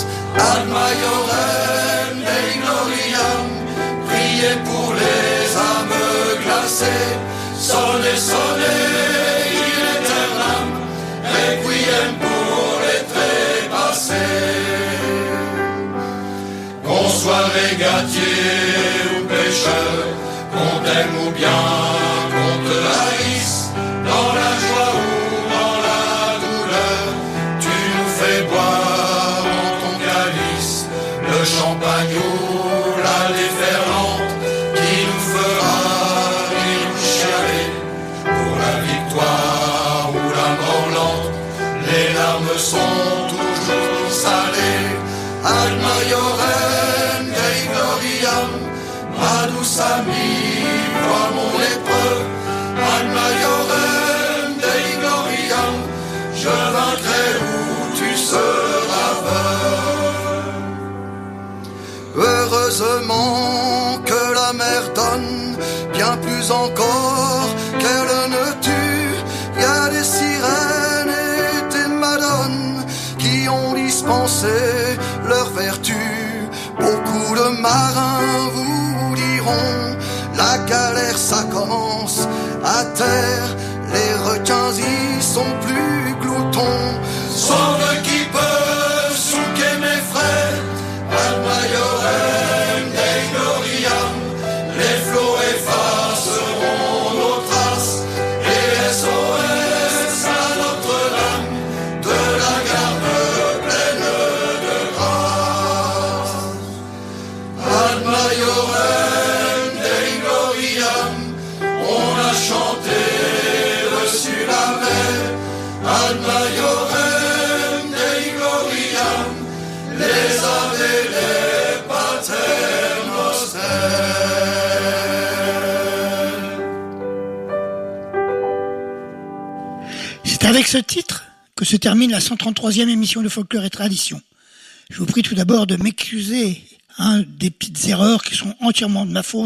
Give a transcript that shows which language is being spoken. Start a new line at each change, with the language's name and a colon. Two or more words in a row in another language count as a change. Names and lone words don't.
Latin: Ad maiorem Dei gloriam,
French: priez pour les âmes glacées, sonnez, sonnez,
Latin: in aeternam,
French: requiem pour les trépassés. Qu'on soit régatier ou pécheur, qu'on t'aime ou bien qu'on te haïsse, dans la joie ou dans la douleur, tu nous fais boire en ton calice le champagne ou la déferlante qui nous fera rire ou chialer. Pour la victoire ou la branlante, les larmes sont toujours salées.
Latin: Ad maiorem Dei gloriam,
French: ma douce amie, vois mon lépreux.
Latin: Ad maiorem Dei gloriam,
French: je vaincrai où tu seras veuve. Heureusement que la mer donne bien plus encore qu'elle ne tue. Y a des sirènes et des madones qui ont dispensé leur vertu. Beaucoup de marins vous diront, la galère ça commence à terre, les requins y sont plus gloutons. Sauf qui peuvent souquer mes frères.
Latin: Ad maiorem Dei gloriam,
French: les flots effaceront nos traces, et SOS à Notre-Dame de la garde pleine de grâce.
Latin: Ad maiorem Dei gloriam,
French: on a chanté dessus la mer.
Latin: Ad maiorem Dei gloriam, les ave, les pater noster.
French: C'est avec ce titre que se termine la 133e émission de Folklore et Tradition. Je vous prie tout d'abord de m'excuser des petites erreurs qui sont entièrement de ma faute.